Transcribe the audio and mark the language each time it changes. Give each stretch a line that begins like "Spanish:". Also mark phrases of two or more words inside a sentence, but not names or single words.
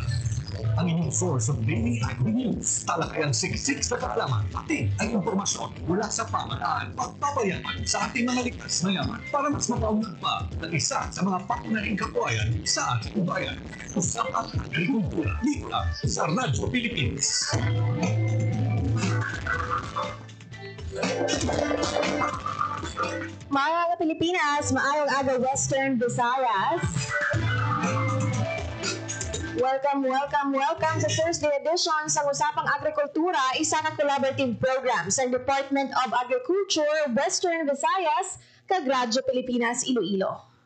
Filipino: Ang inyong
English: source of daily agri-news.
Filipino: Talakayang siksik na kaalaman, pati ang impormasyon mula sa pamahalaan pagpapayaman sa ating mga likas na yaman para mas mapaunlad pa ng isa sa mga patunahing kabuhayan sa ating bayan. Usapang Agrikultura dito sa Radyo Pilipinas.
Hiligaynon: Mga Pilipinas, maayong aga Western Visayas. Welcome sa
English: Thursday edition
Hiligaynon: sa Usapang Agrikultura, isa na
English: collaborative program
Hiligaynon: sa Department of Agriculture, Western Visayas, kag Radyo Pilipinas, Iloilo.